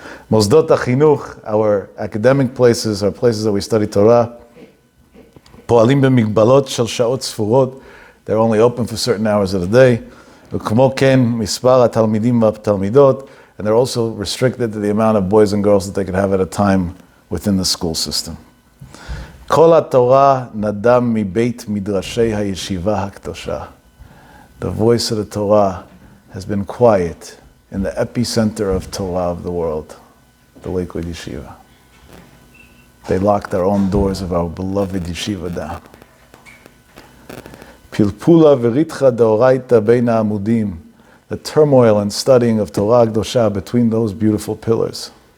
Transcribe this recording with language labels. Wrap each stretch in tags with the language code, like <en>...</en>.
<he>Mosdot HaChinuch,</he> <en>our academic places, our places that we study Torah,</en> <he>פועלים במגבלות של שעות ספורות,</he> <en>they're only open for certain hours of the day.</en> <he>וכמו כן, מספר התלמידים והתלמידות,</he> <en>and they're also restricted to the amount of boys and girls that they could have at a time within the school system.</en> <he>כל התורה נדם מבית מדרשי הישיבה הקדושה.</he> <en>The voice of the Torah has been quiet in the epicenter of Torah of the world, the Lakewood Yeshiva. They locked their own doors of our beloved yeshiva down.</en> <he>Pilpula v'ritcha deoraita beina amudim,</he> <en>the turmoil and studying of Torah Kedosha between those beautiful pillars.</en>